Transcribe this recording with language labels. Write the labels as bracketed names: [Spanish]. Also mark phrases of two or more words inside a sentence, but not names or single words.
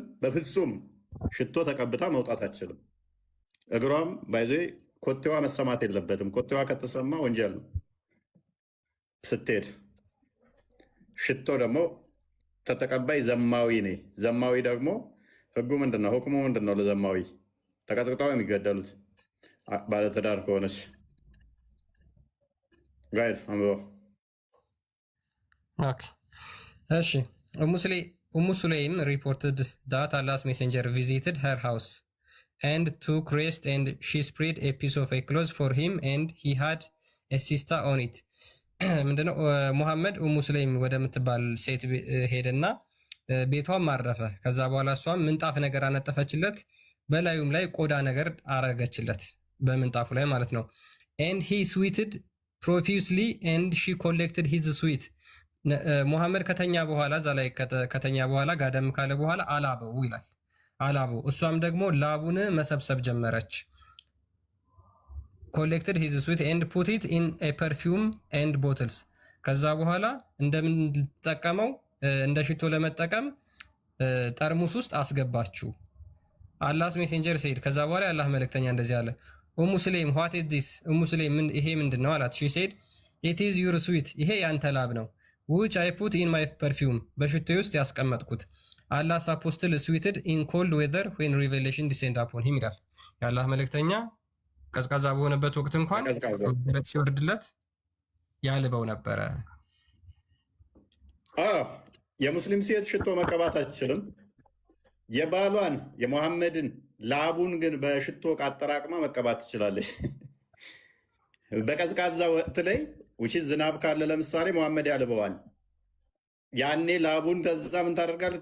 [Amharic] በፍጹም ሽቶ ተቀብታ መውጣት አትችልም። እግሯም ባይዞ ኮቴዋ መሰማት የለበትም። ኮቴዋ ከተሰማ ወንጀል ነው። ስትሄድ ሽቶ ደግሞ ተተቀባይ ዘማዊ ነ ዘማዊ ደግሞ ህጉ ምንድን ነው? ሁክሙ ምንድን ነው? ለዘማዊ ተቀጥቅጠው የሚገደሉት ባለትዳር ከሆነች ጋይድ አንብበው። [English] እሺ Umm Sulaim reported that Allah's messenger visited her house and took rest, and she spread a piece of a cloth for him and he had a sister on it. [Amharic] ምንድነው ሙሐመድ ኡሙ ሱለይም ወደምትባል ሴት ሄደና ቤቷን ማረፈ። ከዛ በኋላ እሷም ምንጣፍ ነገር አነጠፈችለት፣ በላዩም ላይ ቆዳ ነገር አረገችለት፣ በምንጣፉ ላይ ማለት ነው። [English] and he sweated profusely and she collected his sweat. [Amharic] ሙሐመድ ከተኛ በኋላ እዛ ላይ ከተኛ በኋላ ጋደም ካለ በኋላ አላበው ይላል። አላበው እሷም ደግሞ ላቡን መሰብሰብ ጀመረች። [English] collected his sweat and put it in a perfume and bottles. [Amharic] ከዛ በኋላ እንደምንጠቀመው እንደ ሽቶ ለመጠቀም ጠርሙስ ውስጥ አስገባችው። [English] Allah's messenger said [Amharic] ከዛ በኋላ የአላህ መልእክተኛ እንደዚህ አለ፣ ኡሙ ስሌም [English] what is this? ኡሙ ስሌም [Amharic] ይሄ ምንድነው አላት። [English] she said it is your sweat, [Amharic] ይሄ ያንተ ላብ ነው። [English] which I put in my perfume, [Amharic] በሽቶዬ ውስጥ ያስቀመጥኩት። [English] Allah's apostle sweated in cold weather when revelation descended upon him [Amharic] ይላል። የአላህ መልእክተኛ ቀዝቃዛ በሆነበት ወቅት እንኳን ሲወርድለት ያልበው ነበረ። የሙስሊም ሴት ሽቶ መቀባት አትችልም። የባሏን የሙሐመድን ላቡን ግን በሽቶ አጠራቅማ መቀባት ትችላለች። በቀዝቃዛ ወቅት ላይ ውጪ ዝናብ ካለ ለምሳሌ ሙሐመድ ያልበዋል። ያኔ ላቡን ከዛ ምን ታደርጋለህ?